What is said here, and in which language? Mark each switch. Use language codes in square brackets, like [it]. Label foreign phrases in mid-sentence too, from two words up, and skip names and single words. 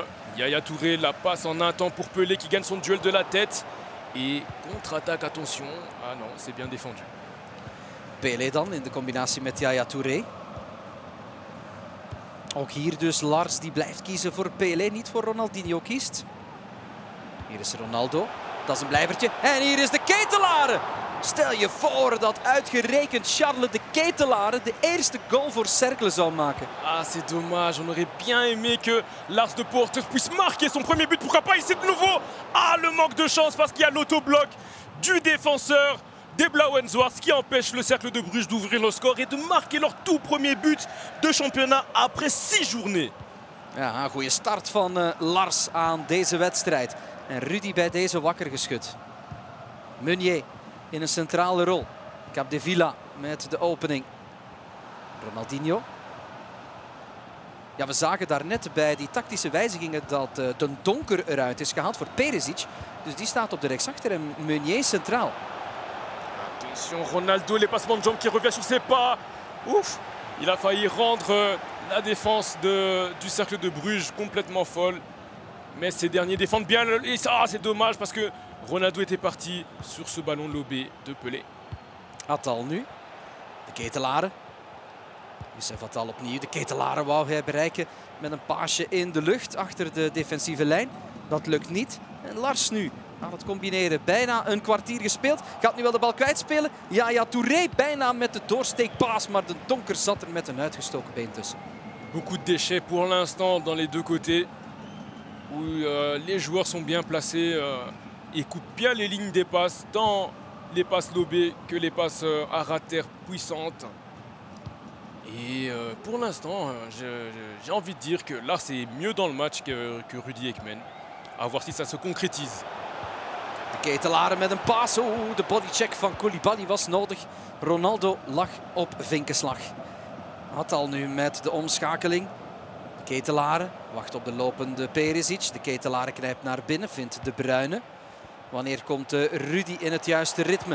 [fr] Yaya Touré, la passe en un temps pour Pelé qui gagne son duel de la tête. Et contre-attaque, attention. Ah non, c'est bien défendu. [nl] Pelé dan in de combinatie met Yaya Touré. Ook hier dus Lars die blijft kiezen voor Pelé, niet voor Ronaldinho kiest. Hier is Ronaldo, dat is een blijvertje. En hier is de Ketelare. Stel je voor dat uitgerekend Charles de Ketelare de eerste goal voor Cercle zou maken. [fr] Ah, c'est dommage. On aurait bien aimé que Lars de Poorter puisse marquer son premier but. Pourquoi pas ici de nouveau? Ah, le manque de chance parce qu'il y a l'autobloc du défenseur des Blauw-en-Zwart qui empêche le cercle de Bruges d'ouvrir le score et de marquer leur tout premier but de championnat après 6 journées. [nl] Ja, een goede start van Lars aan deze wedstrijd. En Rudy bij deze wakker geschud. Meunier in een centrale rol. Capdevila met de opening. Ronaldinho. Ja, we zagen daarnet bij die tactische wijzigingen dat Den Donker eruit is gehaald voor Perisic. Dus die staat op de rechtsachter en Meunier centraal. [fr] Attention, Ronaldo, les passements de jambes qui revient sur ses pas. Ouf, il a failli rendre la défense du cercle de Bruges complètement folle. Mais ces derniers défendent bien. Et ça, c'est dommage parce que Ronaldo était parti sur ce ballon lobé de Pelé. [nl] Attal nu. De Ketelare. Youssef Attal opnieuw. De Ketelare wou hij bereiken met een paasje in de lucht achter de defensieve lijn. Dat lukt niet. En Lars nu aan het combineren. Bijna een kwartier gespeeld. Gaat nu wel de bal kwijtspelen. Yaya Touré bijna met de doorsteekpaas. Maar de Donker zat er met een uitgestoken been tussen. [fr] Beaucoup de déchets pour l'instant dans les deux côtés. Où les joueurs sont bien placés et coupent bien les lignes des passes tant les passes lobées que les passes à ras de terre puissantes. Et pour l'instant, j'ai envie de dire que Lars est mieux dans le match que Rudy Ekman. À voir si ça se concrétise. [nl] De Ketelaren met een paas. Oeh, de bodycheck van Koulibaly was nodig. Ronaldo lag op vinkenslag. Atal nu met de omschakeling. De Ketelaren wacht op de lopende Perisic. De Ketelaren knijpt naar binnen, vindt De Bruyne. Wanneer komt Rudy in het juiste ritme?